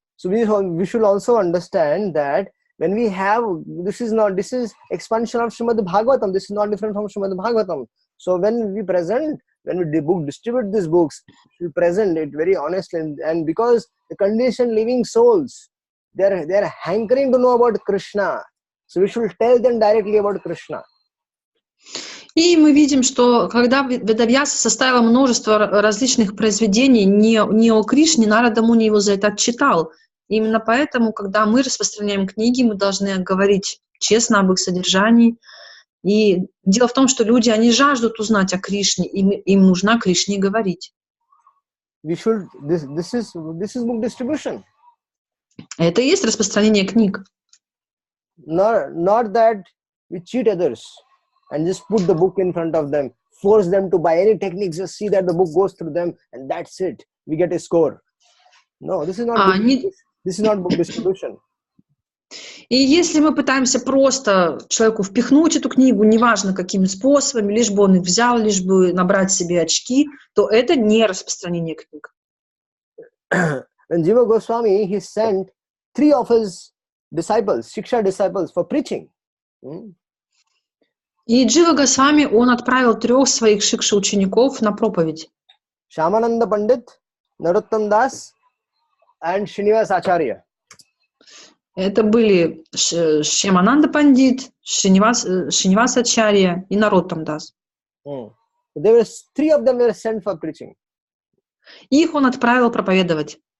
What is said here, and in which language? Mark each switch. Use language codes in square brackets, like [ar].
[en] So we should also understand that when we have, this is expansion of Srimad Bhagavatam, this is not different from Srimad Bhagavatam. So when we distribute these books, we present it very honestly, and because the conditioned living souls, they're hankering to know about Krishna. So we should tell them directly about Krishna. [ru] И мы видим, что когда Ведавьяса составила множество различных произведений не о Кришне, Нарада Муни его за это отчитал. Именно поэтому, когда мы распространяем книги, мы должны говорить честно об их содержании. И дело в том, что люди, они жаждут узнать о Кришне, им нужно о Кришне говорить. [en] This is book distribution. [ru] Это и есть распространение книг. [en] Not that we cheat others and just put the book in front of them, force them to buy any techniques, just see that the book goes through them, and that's it. We get a score. No, this is not book distribution. [ru] И если мы пытаемся просто человеку впихнуть эту книгу, неважно какими способами, лишь бы он их взял, лишь бы набрать себе очки, то это не распространение книг. [en] When Jiva Goswami, he sent 3 of his disciples, Shiksha disciples, for preaching. [ru] И Джива Госвами, он отправил 3 своих шикша-учеников на проповедь. [en] Shyamananda Pandit, Narottam Das, and Srinivas Acharya. [ru] Это были Шьямананда Пандит, Шринивас Ачарья и Нароттам Дас. [en] There were 3 of them were sent for preaching. [ru] Их он отправил проповедовать.